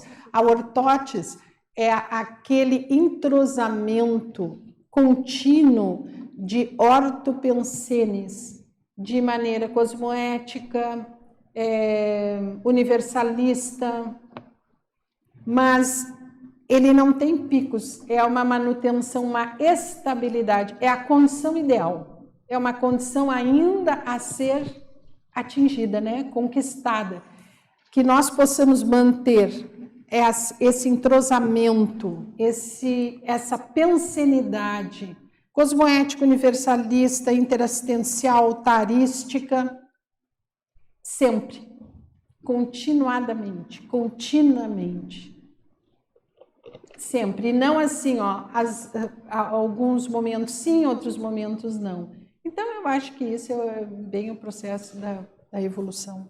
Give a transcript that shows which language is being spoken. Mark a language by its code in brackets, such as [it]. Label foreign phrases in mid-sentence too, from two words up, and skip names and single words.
[pt] A ortótese é aquele entrosamento contínuo de ortopensenes, de maneira cosmoética, universalista, mas ele não tem picos, é uma manutenção, uma estabilidade, é a condição ideal, é uma condição ainda a ser atingida, né? Conquistada, que nós possamos manter esse entrosamento, essa pensenidade cosmoética, universalista, interassistencial, tarística, sempre, continuadamente, sempre, e não assim, alguns momentos sim, outros momentos não. Então, eu acho que isso é bem o processo da evolução.